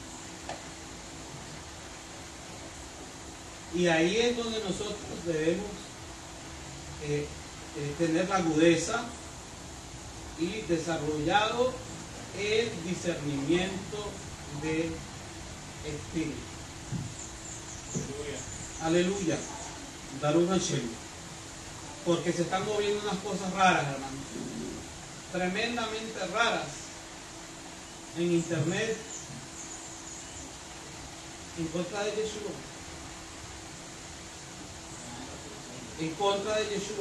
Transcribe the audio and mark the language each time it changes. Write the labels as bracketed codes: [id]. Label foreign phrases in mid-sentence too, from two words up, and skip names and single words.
[es] Y ahí es donde nosotros debemos tener la agudeza y desarrollado el discernimiento del Espíritu. [he] הללויה. ברוך השם. [es] Porque se están moviendo unas cosas raras, hermanos. Tremendamente raras. En internet. En contra de Yeshua. En contra de Yeshua.